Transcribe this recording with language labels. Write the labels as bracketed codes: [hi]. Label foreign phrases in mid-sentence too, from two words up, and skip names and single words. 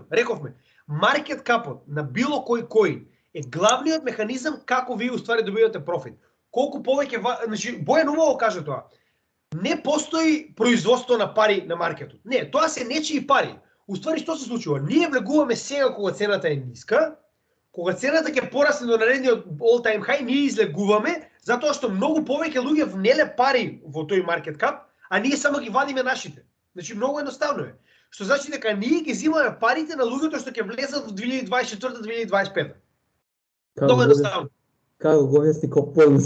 [mk] Рековме, маркет капот на било кој коин е главниот механизам како вие уствари добивате профит. Колку повеќе, значи Бојан убаво каже тоа. Не постои производство на пари на маркетот. Не, тоа се нечии пари. Уствари што се случува? Ние влегуваме сега кога цената е ниска, кога цената ќе порасне до наредниот [en] all time high, [mk] ние излегуваме затоа што многу повеќе луѓе внеле пари во тој маркет кап, а ние само ги вадиме нашите. Значи многу едноставно е. Што значи дека ние ги земаме парите на луѓето што ќе влезат во 2024-2025. Многу едноставно. Како го вести Копонзи.